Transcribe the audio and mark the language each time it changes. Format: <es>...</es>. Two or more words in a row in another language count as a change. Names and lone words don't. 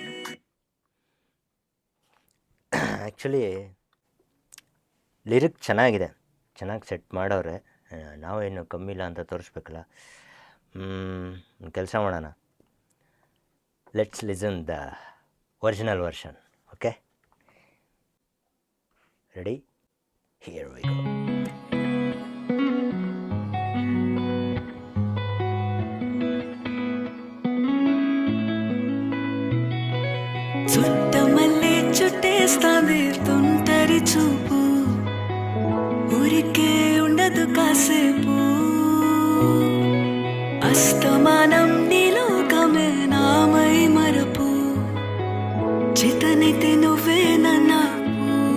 <kn>ಆ್ಯಕ್ಚುಲಿ ಲಿರಿಕ್ ಚೆನ್ನಾಗಿದೆ, ಚೆನ್ನಾಗಿ ಸೆಟ್ ಮಾಡವ್ರೆ. ನಾವೇನು ಕಮ್ಮಿ ಇಲ್ಲ ಅಂತ ತೋರಿಸ್ಬೇಕಲ್ಲ. ಕೆಲಸ ಮಾಡೋಣ,</kn> <en>let's listen the original version. okay, ready? here we go.</en> <te>చుట్ట మల్లె చుట్టేస్తాంది తుంటరి చూపు, ఊరికే ఉండదు కాసేపు, అస్తమానం నీలోకమే నామై మరపు, చితనైతే నువ్వే నన్నాపు,</te>